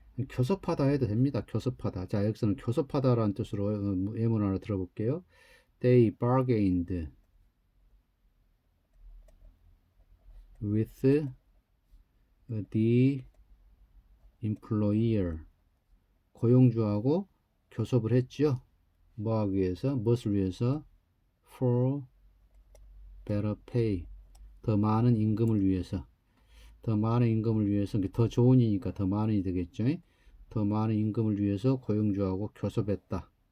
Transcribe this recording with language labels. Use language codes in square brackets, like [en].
[ko] 교섭하다 해도 됩니다. 교섭하다. 자, 여기서는 교섭하다라는 뜻으로 예문 하나 들어볼게요. [en] They bargained with the employer. [ko] 고용주하고 교섭을 했죠. 뭐 하기 위해서? 무엇을 위해서? [en] For better pay. [ko] 더 많은 임금을 위해서. 더 많은 임금을 위해서, 더 좋은 이니까 더 많은이 되겠죠. 더 많은 임금을 위해서 고용주하고 교섭했다.